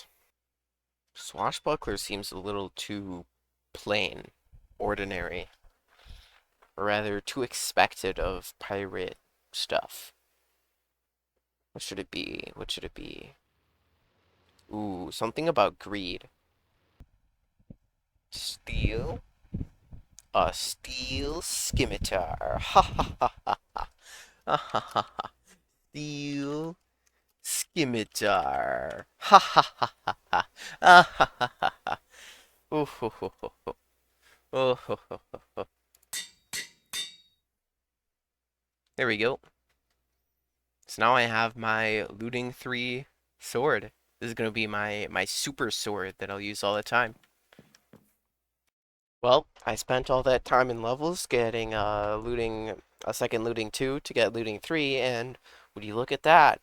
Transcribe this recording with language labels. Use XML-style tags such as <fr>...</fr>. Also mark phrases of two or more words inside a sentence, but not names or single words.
<en>Swashbuckler seems a little too plain, ordinary, or rather too expected of pirate stuff. What should it be? What should it be? Ooh, something about greed. Steal a steel scimitar. Ha ha ha ha ha. Ha ha ha ha. Steel scimitar. Ha ha ha ha ha. Ah ha ha ha ha. Oh ho ho ho ho. Oh ho ho ho ho. There we go. So now I have my looting 3 sword. This is gonna be my super sword that I'll use all the time. Well, I spent all that time in levels getting looting a second looting 2 to get looting 3, and would you look at that?</en>